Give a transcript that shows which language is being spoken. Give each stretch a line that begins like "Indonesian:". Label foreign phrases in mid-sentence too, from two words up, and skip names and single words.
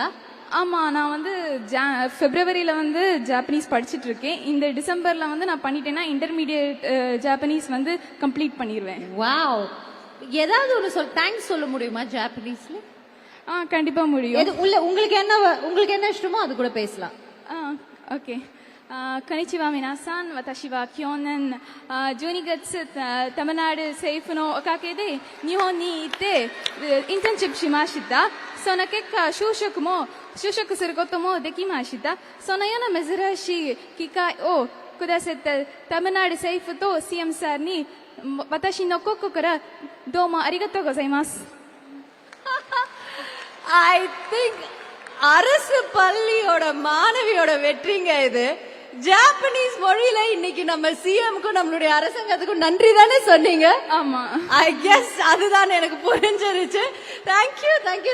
Tamil: ஆமா, நான் வந்து பிப்ரவரியில வந்து ஜாப்பனீஸ் படிச்சிட்டு இருக்கேன். இந்த டிசம்பர்ல வந்து நான் பண்ணிட்டேன்னா
English: intermediate Japanese
Tamil: வந்து கம்ப்ளீட் பண்ணிடுவேன். வாவ். ஏதாவது ஒரு தேங்க்ஸ் சொல்ல முடியுமா ஜாப்பனீஸ்ல? கண்டிப்பா முடியும். உங்களுக்கு என்ன இஷ்டமோ அது கூட பேசலாம். ஓகே.
Japanese: こんにちは皆さん。私は去年12月タマナル政府のおかげで日本に行ってインターンシップしました。その結果就職することもできました。そのような珍しい機会をくださったタマナル政府と CM さんに私の心からどうもありがとうございます。
English: I think
Tamil: அரசு பள்ளியோட மாணவியோட வெற்றிங்க இது. ஜாப்பனீஸ் மொழியில இன்னைக்கு நம்ம சிஎம்க்கும் நம்மளுடைய அரசாங்கத்துக்கும் நன்றி தானே சொன்னீங்க? ஆமா,
English: I guess
Tamil: அதுதான் எனக்கு புரிஞ்சிருச்சு. தேங்க்யூ.